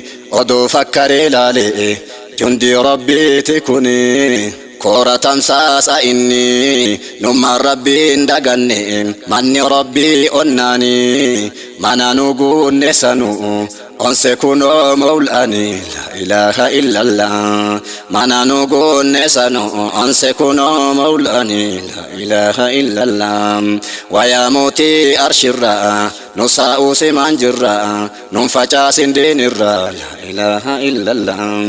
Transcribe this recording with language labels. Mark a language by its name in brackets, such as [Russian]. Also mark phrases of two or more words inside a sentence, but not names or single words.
[Oromo] Odoo fakkaree laale jundi Rabbiiti kuni. Koora tamsaasa inni, nummaan Rabbiin daganne, manni Rabbii onnaani, mana nu guunne sanu, onse kunoo mawlaani, [Arabic] لا إله إلا الله. [Oromo] Mana nu guunne sanu, onse kunoo mawlaani, [Arabic] لا إله إلا الله. [Oromo] Wayaa mootii arshirra, nu saa'uu simaan jirra, nun facaasin diinirra, [Arabic] لا إله إلا الله.